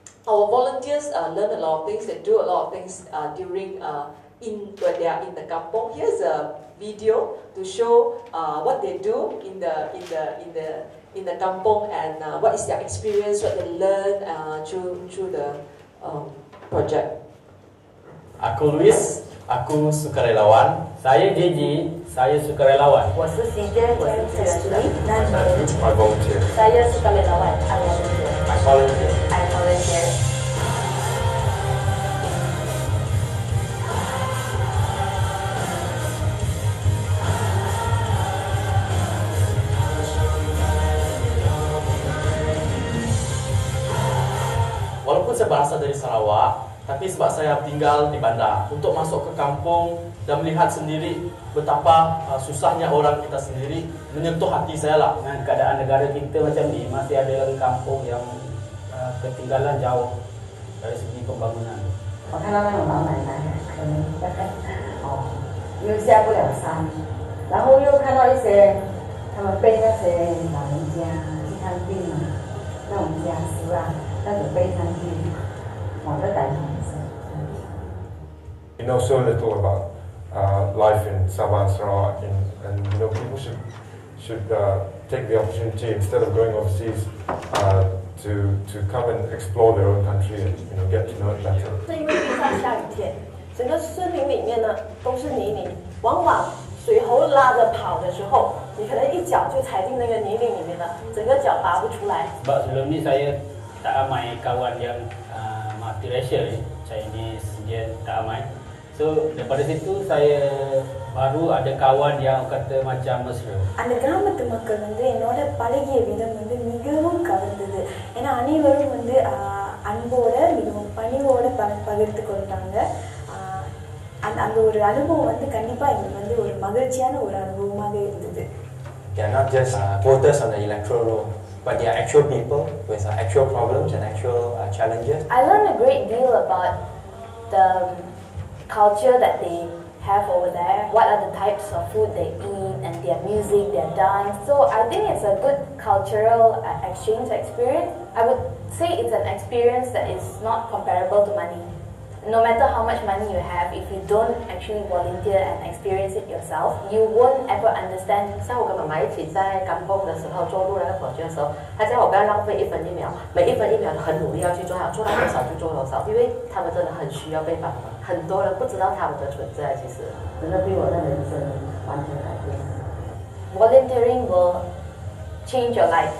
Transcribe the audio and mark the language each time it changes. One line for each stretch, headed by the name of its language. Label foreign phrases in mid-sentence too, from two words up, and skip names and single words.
English: our volunteers learn a lot of things. They do a lot of things during when they are in the kampong. Here's a video to show what they do in the kampong and what is their experience, what they learn through the project.
Malay: Aku Luis, aku sukarelawan. Saya JJ, saya sukarelawan.
Chinese: 我是 CJ， 我是志愿者。
English: I volunteer.
Malay: Saya sukarelawan.
English: I volunteer. I volunteer. I volunteer.
Malay: Walaupun saya berasal dari Sarawak, tapi sebab saya tinggal di bandar, untuk masuk ke kampung dan melihat sendiri betapa susahnya orang kita sendiri, menyentuh hati saya lah. Dengan keadaan negara kita macam ni, masih ada lagi kampung yang ketinggalan jauh dari segi pembangunan.
Chinese: 我看到那种老奶奶，可能又下不了山，然后又看到一些他们背那些老人家去看病啊，那种家书啊，那种背上去，我都感同身受。
English: You know so little about life in Sabah and Sarawak, and you know people should take the opportunity instead of going overseas to come and explore their own country and get to know it better.
Chinese: 是因为地上下雨天，整个森林里面呢都是泥泞，往往水猴拉着跑的时候，你可能一脚就踩进那个泥泞里面了，整个脚拔不出来。
Malay: Sebab sebelum ni saya tak ramai kawan yang multiracial, Chinese, Indian, tak ramai. So daripada situ saya baru ada kawan yang kata macam mesra.
Tamil: அந்த கிராமத்து மக்கள் வந்து என்னோட பழகிய விதம் வந்து மிகவும் கவர்ந்தது. ஏன்னா அனைவரும் வந்து அன்போட மிகவும் பணிவோட பகிர்ந்து கொண்டாங்க. அந்த ஒரு அனுபவம் வந்து கண்டிப்பா எங்களுக்கு வந்து ஒரு மகிழ்ச்சியான ஒரு அனுபவமாக இருந்தது.
English: They are not just voters on the electoral roll, but they are actual people with actual problems and actual challenges. I learned a great deal about the culture that they have over there, what are the types of food they eat, and their music, their dance. So I think it's a good cultural exchange experience. I would say it's an experience that is not comparable to money. No matter how much money you have, if you don't actually volunteer and experience it yourself, you won't ever understand.
Chinese: 像我跟妈妈一起在kampung的时候做路人的project的时候，她叫我不要浪费1分1秒，每1分1秒都很努力要去做好，做到多少就做多少，因为他们真的很需要被帮忙，很多人不知道他们的存在。其实，真的对我的人生完全改变。
English: Volunteering will change your life.